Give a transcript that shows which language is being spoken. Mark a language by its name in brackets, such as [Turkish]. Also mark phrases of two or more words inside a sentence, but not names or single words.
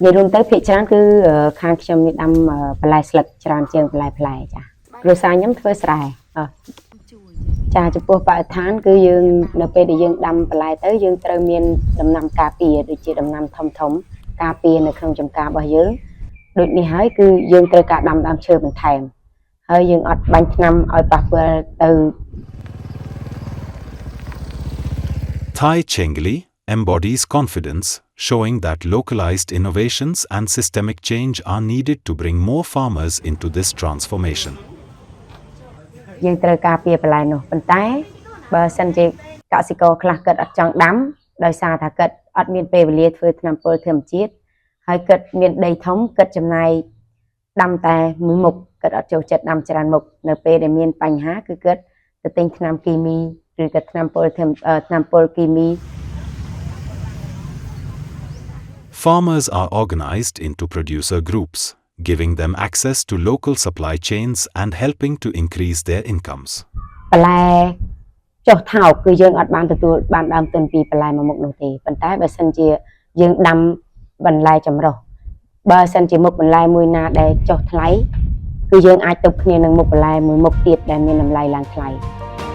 [Khmer] យាយរួមទៅភាគច្រើនគឺខាងខ្ញុំមានដាំបន្លែស្លឹកច្រើនជាងបន្លែផ្លែចាគ្រួសារខ្ញុំធ្វើស្រែចាចំពោះបរិស្ថានគឺយើងនៅពេលដែលយើងដាំបន្លែទៅយើងត្រូវមានដំណាំការពារដូចជាដំណាំធំការពារនៅក្នុងចំការរបស់យើងដូចនេះហើយគឺយើងត្រូវការដាំដើមឈើបន្ថែម ហើយយើងអត់បាញ់ថ្នាំឲ្យប៉ះពាល់ទៅ [English] Thai Chengli embodies confidence, showing that localized innovations and systemic change are needed to bring more farmers into this transformation. [Khmer] យើងត្រូវការពារបន្លែនោះប៉ុន្តែបើសិនជាកសិករខ្លះគិតអត់ចង់ដាំដោយសារថាគិតអត់មានពេលវេលាធ្វើថ្នាំពុលធម្មជាតិហើយគិតមានដីធំគិតចំណាយដាំតែមួយមុខ គិតអត់ចូលចិត្តដាំច្រើនមុខនៅពេលដែលមានបញ្ហាគឺគិតទៅទិញថ្នាំគីមីឬក៏ថ្នាំពុលគីមី [English] Farmers are organized into producer groups, giving them access to local supply chains and helping to increase their incomes. [Khmer] បន្លែចុះថោកគឺយើងអត់បានទទួលបានដើមទុនពីបន្លែមួយមុខនោះទេប៉ុន្តែបើសិនជាយើងដាំបន្លែចម្រុះបើសិនជាមុខបន្លែមួយណាដែលចុះថ្លៃ គឺយើងអាចទៅគ្នានឹងមុខបន្លែមួយមុខទៀតដែលមានតម្លៃឡើងថ្លៃ